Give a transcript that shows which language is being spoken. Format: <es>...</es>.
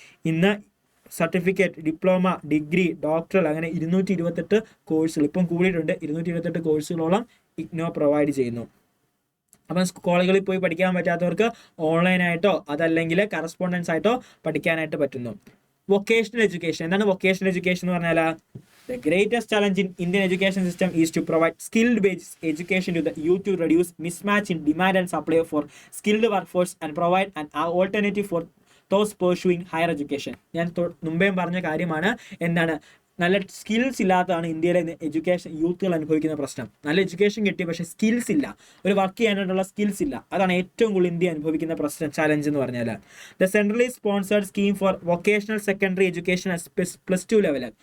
<ml>ഇന്ന് certificate, diploma, degree, doctoral അങ്ങനെ 228 കോഴ്സുകൾ ഇപ്പം കൂടിയിട്ടുണ്ട്. 228 കോഴ്സുകളോളം ഇഗ്നോ പ്രൊവൈഡ് ചെയ്യുന്നു. അപ്പം കോളേജുകളിൽ പോയി പഠിക്കാൻ പറ്റാത്തവർക്ക് ഓൺലൈനായിട്ടോ അതല്ലെങ്കിൽ കറസ്പോണ്ടൻസ് ആയിട്ടോ പഠിക്കാനായിട്ട് പറ്റുന്നു. Vocational education. എന്താണ് വൊക്കേഷണൽ എഡ്യൂക്കേഷൻ എന്ന് പറഞ്ഞാൽ?</ml> <en>The greatest challenge in Indian education system is to provide skilled-based education to the youth to reduce mismatch in demand and supply for skilled workforce and provide an alternative for those pursuing higher education.</en> <ml>ഞാൻ മുമ്പേ പറഞ്ഞ കാര്യമാണ്. എന്താണ്, നല്ല skills ഇല്ലാത്തതാണ് ഇന്ത്യയിലെ education യൂത്തുകൾ അനുഭവിക്കുന്ന പ്രശ്നം. നല്ല എഡ്യൂക്കേഷൻ കിട്ടി, പക്ഷേ സ്കിൽസ് ഇല്ല, ഒരു വർക്ക് ചെയ്യാനായിട്ടുള്ള സ്കിൽസ് ഇല്ല. അതാണ് ഏറ്റവും കൂടുതൽ ഇന്ത്യ അനുഭവിക്കുന്ന പ്രശ്നം, ചാലഞ്ച് എന്ന് പറഞ്ഞാൽ.</ml> <en>The centrally sponsored scheme for vocational secondary education +2 level.</en>